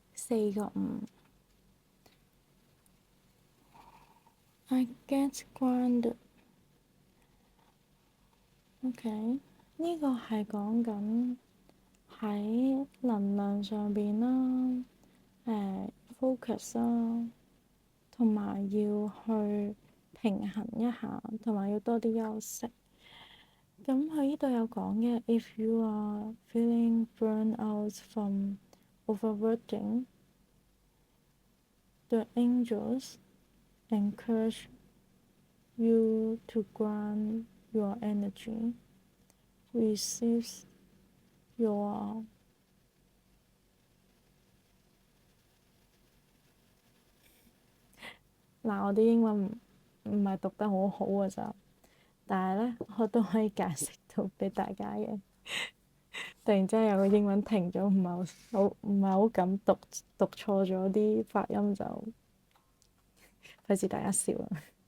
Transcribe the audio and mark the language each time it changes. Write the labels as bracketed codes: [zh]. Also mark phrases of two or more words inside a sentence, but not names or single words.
[yue] 4個5。 [en] I get grounded。 [yue] OK，呢個係講緊喺能量上邊啦，focus 啦，同埋要去平衡一下，同埋要多啲休息。咁佢呢度有講嘅 [en] ，if you are feeling burn out from overworking, the angels encourage you to ground your energy, receive your [yue] 嗱，我啲英文唔係讀得好好㗎咋，但係咧我都可以解釋到俾大家嘅。突然之間有個英文停咗，唔係好敢讀錯咗啲發音，就費事大家笑啦。